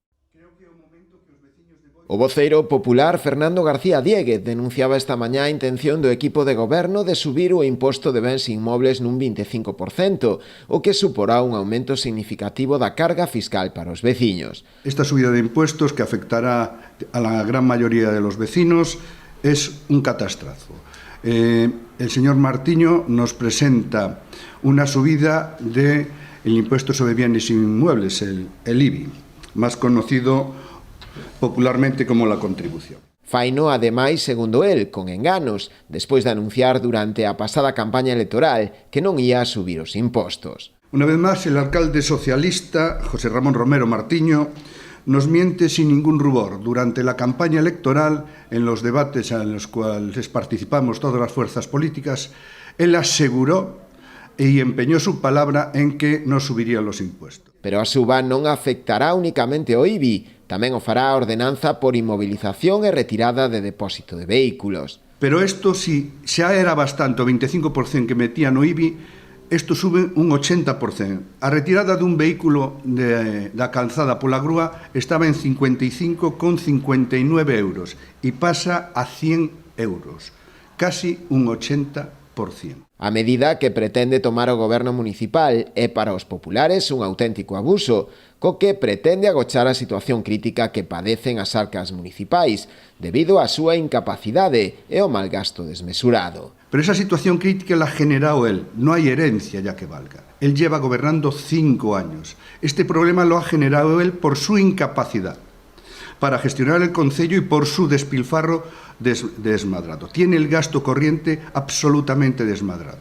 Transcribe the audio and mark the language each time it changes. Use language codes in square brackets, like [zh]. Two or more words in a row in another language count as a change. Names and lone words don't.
[gl] O voceiro popular Fernando García Diéguez denunciaba esta mañá a intención do equipo de goberno de subir o imposto de bens inmobles nun 25%, o que suporá un aumento significativo da carga fiscal para os veciños. [es] Esta subida de impuestos, que afectará a la gran mayoría de los vecinos, es un catastrazo. El señor Martiño nos presenta una subida del impuesto sobre bienes inmuebles, el IBI, más conocido popularmente como la contribución. [gl] Faino, ademais, segundo el, con enganos, despois de anunciar durante a pasada campaña electoral que non ía subir os impostos. [es] Una vez más, el alcalde socialista, José Ramón Romero Martiño, nos miente sin ningún rubor. Durante la campaña electoral, en los debates en los cuales participamos todas las fuerzas políticas, él aseguró y empeñó su palabra en que no subirían los impuestos. [gl] Pero a suba non afectará únicamente o IBI, Tamén o fará a ordenanza por inmovilización e retirada de depósito de vehículos. Pero isto, si xa era bastante o 25% que metía no IBI, isto sube un 80%. A retirada dun vehículo da calzada pola grúa estaba en 55,59 euros e pasa a 100 euros, casi un 80%. A medida que pretende tomar o goberno municipal é para os populares un auténtico abuso, co que pretende agochar a situación crítica que padecen as arcas municipais debido á súa incapacidade e o malgasto desmesurado. [es] Pero esa situación crítica la ha generado él, no hay herencia ya que valga. Él lleva gobernando 5 años. Este problema lo ha generado él por su incapacidad para gestionar el concello y por su despilfarro desmadrado. Tiene el gasto corriente absolutamente desmadrado.